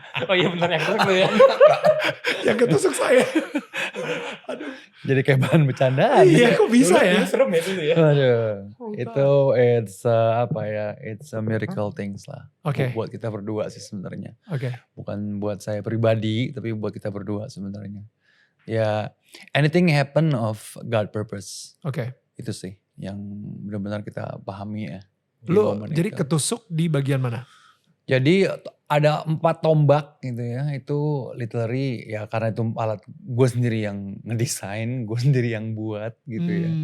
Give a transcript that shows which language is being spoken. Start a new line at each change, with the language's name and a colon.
Indonesian: Oh iya benar yang ketusuk lu ya. Yang ketusuk saya. Aduh. Jadi kayak bahan bercandaan. Iya kok bisa ya? Serem ya dulu ya. Aduh. Itu
English: it's a miracle things
Indonesian: lah. Oke. Buat kita berdua sih sebenarnya. Oke. Bukan buat saya pribadi tapi buat kita berdua sebenarnya.
English: Ya, anything happen of God purpose.
Indonesian: Oke. Itu sih yang benar-benar kita pahami ya. Lu jadi ketusuk di bagian mana? Jadi ada 4 tombak gitu ya. Itu literally ya karena itu alat gue sendiri yang ngedesain, gue sendiri yang buat gitu ya.